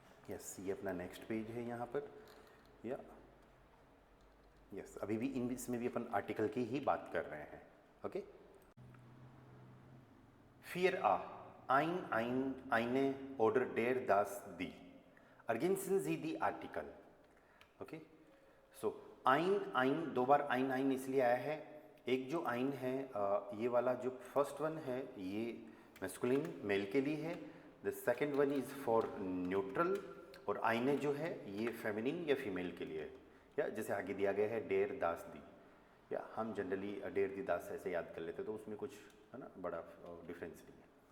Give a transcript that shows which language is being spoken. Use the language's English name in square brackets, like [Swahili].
[Hindi] Yes, ये अपना next page है यहाँ पर, या यस, अभी भी इसमें भी अपन आर्टिकल की ही बात कर रहे हैं। [German] ओके, फिर आ आइन आइन आइने ऑर्डर डेर दास दी, ergänzen Sie die Artikel. [Hindi] Okay, सो आइन आइन, दो बार आइन आइन इसलिए आया है, एक जो आइन है ये वाला जो फर्स्ट वन है ये मैस्कुलिन मेल के लिए है, [English] the second one is for neutral, [Hindi] और आइने जो है ये फेमिनिन या फीमेल के लिए है, या जैसे आगे दिया गया है [German] डेर दास दी, [Hindi] या हम जनरली [German] डेर दी दास [Hindi] ऐसे याद कर लेते तो उसमें कुछ है ना बड़ा डिफरेंस नहीं है।